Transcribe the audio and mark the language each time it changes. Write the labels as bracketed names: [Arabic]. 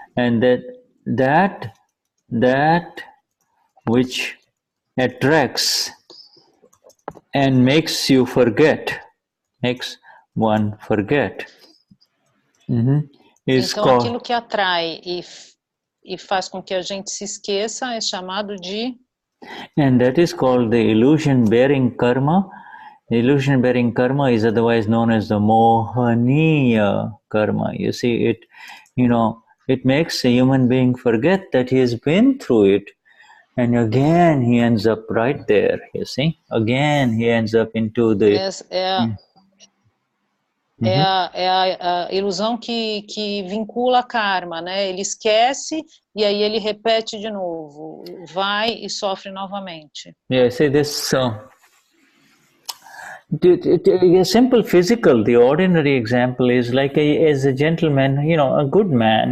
[English] And that which attracts and makes you forget, makes one forget. [Portuguese] Então, aquilo que atrai e faz com que a gente se esqueça é chamado de... [English] And that is called the illusion-bearing karma. The illusion-bearing karma is otherwise known as the mohaniya karma. You see, it makes a human being forget that he has been through it. And again, he ends up right there, you see. Again, he ends up into the... [Portuguese] É a ilusão que vincula a karma, né? Ele esquece e aí ele repete de novo, vai e sofre novamente. [English] Yeah, see this... a simple physical, the ordinary example is like as a gentleman, a good man.